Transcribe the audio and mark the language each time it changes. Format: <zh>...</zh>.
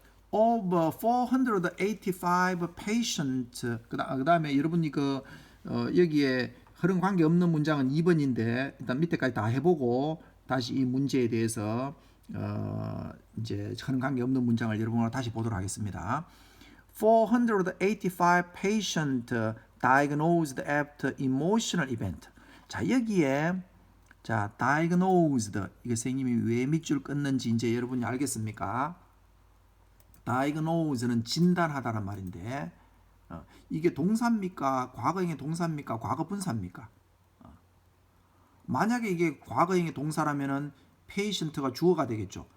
<en>Over 485 patient</en> <ko>그다음에 여러분이 여기에 흐름 관계 없는 문장은 2번인데 일단 밑에까지 다 해보고 다시 이 문제에 대해서 이제 흐름 관계 없는 문장을 여러분과 다시 보도록 하겠습니다.</ko> <en>485 patient diagnosed after emotional event.</en> <ko>자 여기에 자 diagnosed 이게 선생님이 왜 밑줄 끊는지 이제 여러분이 알겠습니까? diagnose는 진단하다란 말인데 이게 동사입니까? 과거형의 동사입니까? 과거 분사입니까? 만약에 이게 과거형의 동사라면은 patient가 주어가 되겠죠.</ko>